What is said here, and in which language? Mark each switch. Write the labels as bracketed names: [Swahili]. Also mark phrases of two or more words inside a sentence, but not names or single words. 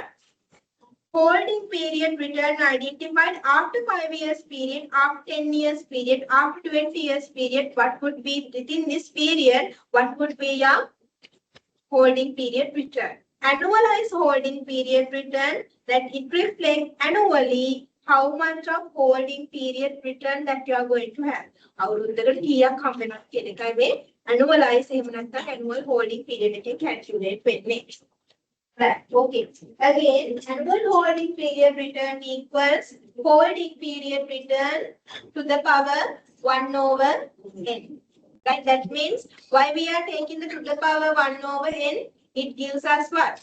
[English] Holding period return identified after 5 years period, after 10 years period, after 20 years period. What would be within this period? What would be your holding period return? Annualized holding period return, that it reflects annually how much of holding period return that you are going to have. [Sinhala] අවුරුද්දකට කීයක් හම්බ වෙනවද කියන එකයි මේ annualize එහෙම නැත්නම් [English] annual holding period [Sinhala] එකෙන් calculate වෙන්නේ. [English] Right. Okay. Again, annual holding period return equals holding period return to the power 1 over n. Right. That means why we are taking the to the power 1 over n, it gives us what?